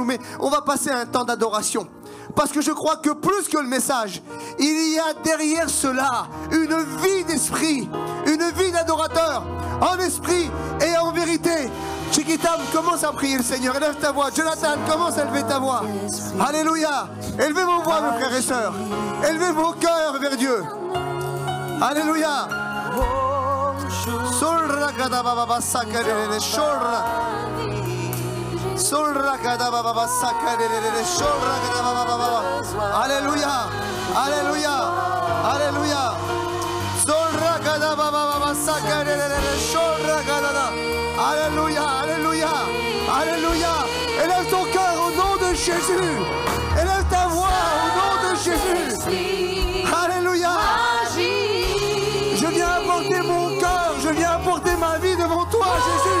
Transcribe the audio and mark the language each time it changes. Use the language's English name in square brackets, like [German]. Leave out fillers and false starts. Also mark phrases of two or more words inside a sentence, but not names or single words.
[French] Mais on va passer un temps d'adoration. Parce que je crois que plus que le message, il y a derrière cela une vie d'esprit, une vie d'adorateur, en esprit et en vérité. Tu Gitam, commence à prier le Seigneur. Élève ta voix. Jonathan, commence à élever ta voix. Alléluia. Élevez vos voix, mes frères et sœurs. Élevez vos cœurs vers Dieu. Alléluia. Solra kadababa sakarele shorra. Solra kadababa sakarele shorra kadababa. Alléluia. Alléluia. Alléluia. Solra kadababa sakarele shorra kadababa. Alléluia. Alléluia. Alléluia. Élève ton cœur au nom de Jésus. Élève ta voix au nom de Jésus. Alléluia. Je viens apporter mon cœur, je viens apporter ma vie devant toi, Jésus.